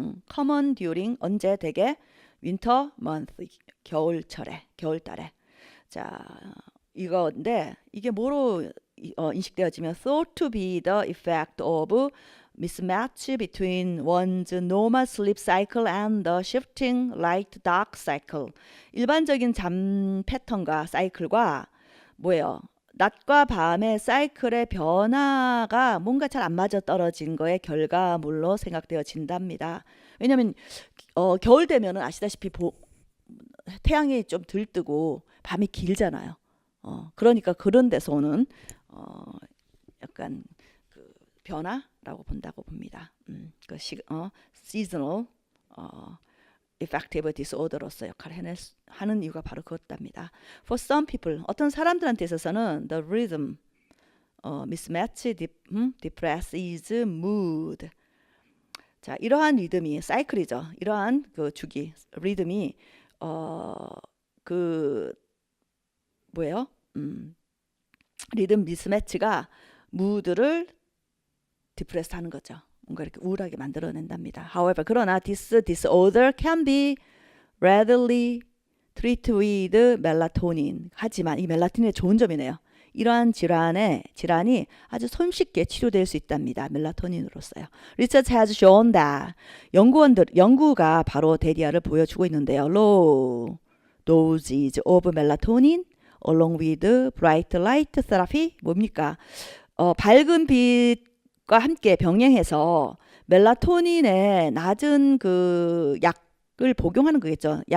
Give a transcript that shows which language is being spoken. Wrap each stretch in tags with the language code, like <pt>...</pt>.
<en>common during</en> <ko>언제 되게</ko> <en>winter month</en> <ko>겨울달에. 자, 이건데 이게 뭐로 인식되어지면</ko> <en>thought to be the effect of mismatch between one's normal sleep cycle and the shifting light-dark cycle.</en> <ko>일반적인 잠 패턴과 사이클과 뭐예요? 낮과 밤의 사이클의 변화가 뭔가 잘 안 맞아 떨어진 거의 결과물로 생각되어진답니다. 왜냐하면 겨울 되면은 아시다시피 태양이 좀 덜 뜨고 밤이 길잖아요. 그러니까 그런 데서 오는 약간 그 변화라고 본다고 봅니다. 그</ko> <en>seasonal affective disorder</en> <ko>로서 역할을 하는 이유가 바로 그것답니다.</ko> <en>For some people,</en> <ko>어떤 사람들한테 있어서는</ko> <en>the rhythm mismatch depresses mood.</en> <ko>자, 이러한 리듬이 사이클이죠. 이러한 그 주기 리듬이 그 뭐예요? 리듬 미스매치가 무드를 디프레스 하는 거죠. 뭔가 이렇게 우울하게 만들어낸답니다.</ko> <en>However,</en> <ko>그러나</ko> <en>this disorder can be readily treated with melatonin.</en> <ko>하지만 이 멜라토닌의 좋은 점이네요. 이러한 질환이 아주 손쉽게 치료될 수 있답니다. 멜라토닌으로서요.</ko> <en>Research has shown that</en> <ko>연구가 바로 대리아를 보여주고 있는데요.</ko> <en>Low doses of melatonin along with bright light therapy</en> <ko>뭡니까? 밝은 빛과 함께 병행해서 멜라토닌의 낮은 그 약을 복용하는 거겠죠.</ko>